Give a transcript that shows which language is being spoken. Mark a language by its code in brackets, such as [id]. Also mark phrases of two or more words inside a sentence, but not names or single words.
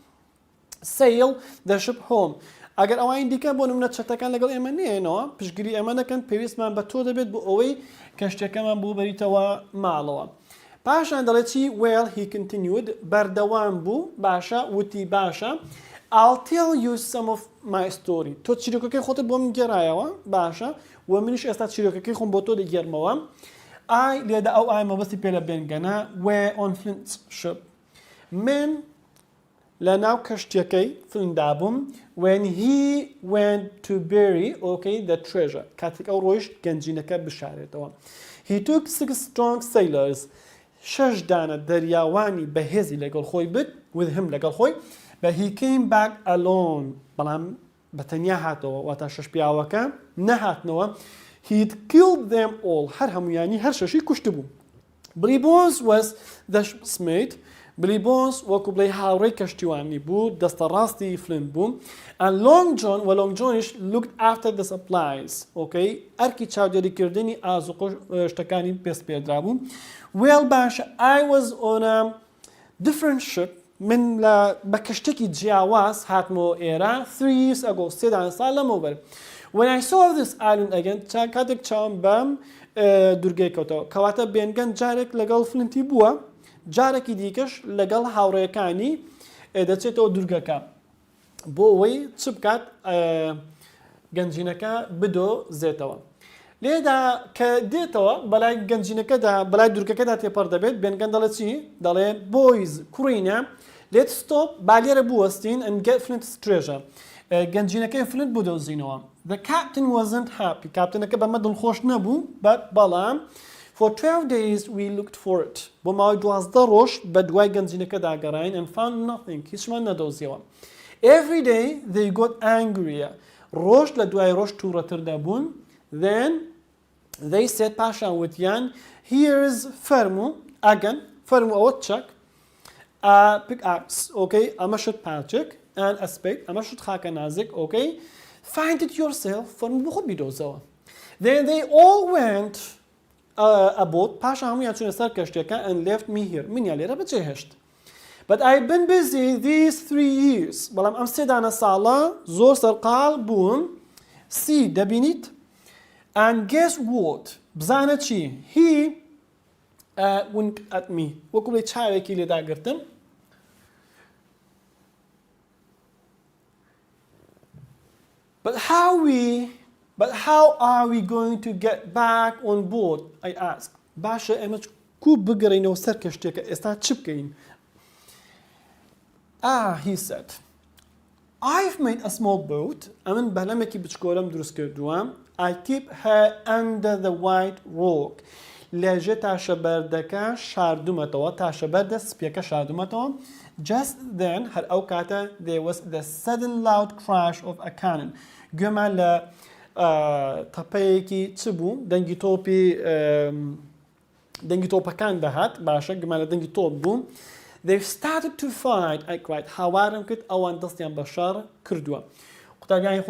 [en] sail the ship home [ckb] ئەگەر ئەوانی دیکە بۆ نمونە چەتەکان لەگەڵ ئێمە نێنەوە پشگیری ئێمە نەکەن پێویستمان بە تۆ دەبێت بۆ ئەوەی کەشتەکەمان بۆ بەریتەوە ماڵەوە پاشان دەڵێت چی [en] well he continued [ckb] بەردەوام بوو باشە وتی باشە [en] I'll tell you some of my story [ckb] تۆ چیرۆکەکەی خۆتت بۆ من گێڕایەوە باشە و منیش ئێستا چیرۆکەکەی خۆم بۆ تۆ دەگێڕمەوە لێدا ئەو مەبەستی پێ لە بێنگەنە [en] we're on Flint's ship [ckb] من لە ناو کەشتەکەی فلندا بووم [en] when he went to bury okay the treasure [ckb] کاتێک ئەو ڕۆیشت گەنجینەکە بشارێتەوە [en] he took 6 strong sailors [ckb] 6 دانە دەریاوانی بەهێزی لەگەڵ خۆی بت [en] with him [ckb] لەگەڵ خۆی [en] but he came back alone [ckb] بەڵام بەتەنیا هاتەوە واتە 6 پیاوەکە نەهاتنەوە [en] he'd killed them all [ckb] هەر هەمویانی هەر 6 کوشت بوو [en] Bribos was the ship's mate [ckb] بلی بۆنس وەکو بڵێ هاوڕێی کەشتیوانی بوو دەستە ڕاستی فلند بوو [en] and long john [ckb] و long johnish [en] looked after the supplies okay [ckb] ئەرکی چاودێریکردنی ئازوق شتەکانی پێست پێدرا بوو well باشە [en] I was on a different ship [ckb] من بە کەشتێکی جیاواز هاتمەوە ئێرە [en] 3 years ago [ckb] 3 ساڵ لەمەوبەر [en] when I saw this island again [ckb] کاتێک چاوم بەم دورگەی کەوتەوە کەواتە بێنگەن جارێک لەگەڵ فلنتی بووە جارێکی دیکەش لەگەڵ هاوڕێیەکانی دەچێتەوە دورگەکە بۆ ئەوەی چ بکات گەنجینەکە بدۆزێتەوە لێدا کە دێتەوە بەلای گەنجینەکەدا بەلای دورگەکەدا تێپەڕ دەبێت بێنگەن دەڵێ چی دەڵێ بۆیز کوڕینە [en] let's stop [ckb] با لێرە بوەستین [en] and get Flint's [ckb] treasure گەنجینەکەی فلنت بدۆزینەوە [en] the captain wasn't happy [ckb] کاپتنەکە بەمە دڵخۆش نەبوو بەڵام [en] for 12 days we looked for it [ckb] بۆ ماوەی 12 ڕۆژ بە دوای گەنجینەکە داگەڕاین [en] and found [ckb] nothing هیچمان نەدۆزیەوە [en] every day they got angrier [ckb] ڕۆژ لە دوای ڕۆژ تووڕەتر دەبوون [en] then they said [ckb] پاشان وتیان here's فەرموو ئەگەن فەرموو ئەوە چەک [en] pickaxe okay [ckb] ئەمە شت پاچێک [en] and a spade [ckb] ئەمە شت خاکە نازک [en] okay find it yourself [ckb] فەرموو بۆ خۆت بیدۆزەوە [en] then they all went aboard [ckb] پاشان هەموویان چوونە سەر کەشتێکە [en] and left me here [ckb] منیان لێرە بەجێهێشت [en] but I've been busy these 3 years [ckb] بەڵام ئەم 3 ساڵە زۆر سەرقاڵ بووم دەبینیت [en] and guess what [ckb] بزانە چی [en] he winked at me [ckb] وەکو بڵێ چاوێکی لێداگرتم [en] but how are we going to get back on board I asked [ckb] باشە ئێمە کو بگەڕینەوە سەر کەشتێکە ئێستا چ بکەین [en] he said I've made a small boat [ckb] ئەمن بەلەمێکی بچکۆلەم دروست کردووە [en] I keep her under the white rock [ckb] لێژێ تاشەبەردەکە شاردومەتەوە تاشەبەردە سپیەکە شاردومەتەوە [en] just then [ckb] هەر ئەو کاتە [en] there was the sudden loud crash of a cannon [ckb] گوێمان لە تەپەیەکی چ بوو دەنگی تۆپەکان دەهات باشە گوێمان لە دەنگی تۆپ بوو [en] they've started to fight I cried [ckb] هاوارم کرد ئەوان دەستیان بە شار کردووە قوتابیانی